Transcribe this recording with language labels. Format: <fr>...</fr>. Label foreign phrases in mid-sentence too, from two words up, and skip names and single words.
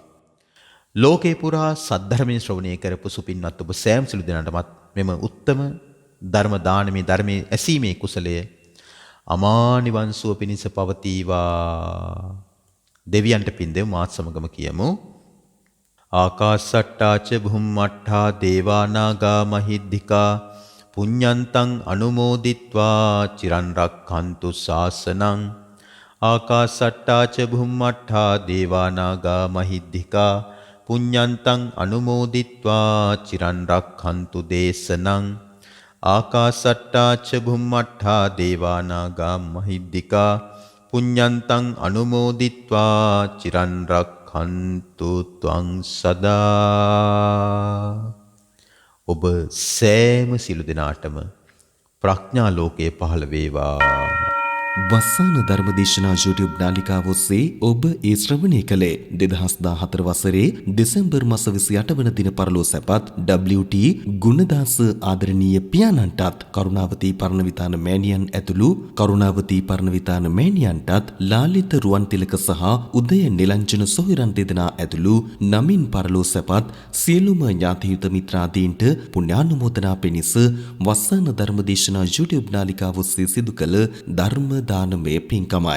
<si>ලෝකේ පුරා සද්ධර්මයේ ශ්‍රවණය කරපු සුපින්වත් ඔබ සෑම සිළු දෙනාටමත් මෙම උත්තම ධර්ම දානමේ ධර්මයේ ඇසීමේ කුසලය අමා නිවන් සුව පිණිස පවතිවා. දෙවියන්ට පින් දෙමු. මාත් සමගම කියමු.</si> <pi>ආකාසට්ටා ච භුම්මට්ඨා දේවා නාග මහිද්దికා පුඤ්ඤන්තං අනුමෝදිත්වා චිරන් රක්ඛන්තු ශාසනං. ආකාසට්ටා ච භුම්මට්ඨා දේවා නාග මහිද්దికා පුඤ්ඤන්තං අනුමෝදිත්වා චිරන් රක්ඛන්තු දේශනං. ආකාසට්ටා ච භුම්මට්ඨා දේවා නාග මහිද්దికා පුඤ්ඤන්තං අනුමෝදිත්වා චිරන් රක්ඛන්තු ත්වං සදා.</pi> <si>ඔබ සෑම සිළු දෙනාටම ප්‍රඥා ලෝකයේ පහළ වේවා. වස්සාන ධර්මදේශනා YouTube නාලිකාව ඔස්සේ ඔබ ඒ ශ්‍රවණය කළේ 2014 වසරේ දෙසැම්බර් මාස 28 වන දින පරලෝ සැපත් WT ගුණදාස ආදරණීය පියාණන්ටත් කරුණාවතී පරණවිතාන මෑණියන් ඇතුළු කරුණාවතී පරණවිතාන මෑණියන්ටත් ලාලිත රුවන්තිලක සහ උදය නිලංජන සොහිරන් දෙදෙනා ඇතුළු නමින් පරලෝ සැපත් සියලුම ඥාතිහිත මිත්‍රාදීන්ට පුණ්‍යානුමෝදනා පිණිස වස්සාන ධර්මදේශනා YouTube නාලිකාව ඔස්සේ සිදු කළ ධර්ම දානමය පින්කමයි.</si>